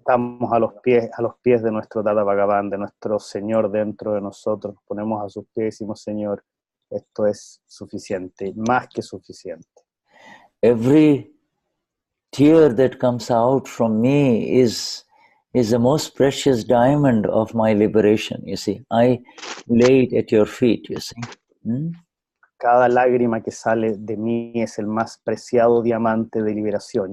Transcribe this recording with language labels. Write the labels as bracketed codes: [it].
[es] Estamos a los pies de nuestro Dada Bhagavan, de nuestro Señor dentro de nosotros. Ponemos a sus pies y decimos, Señor, esto es suficiente, más que suficiente. [en] Every tear that comes out from me is the most precious diamond of my liberation, you see. I lay it at your feet, you see. [es] Cada lágrima que sale de mí es el más preciado diamante de liberación.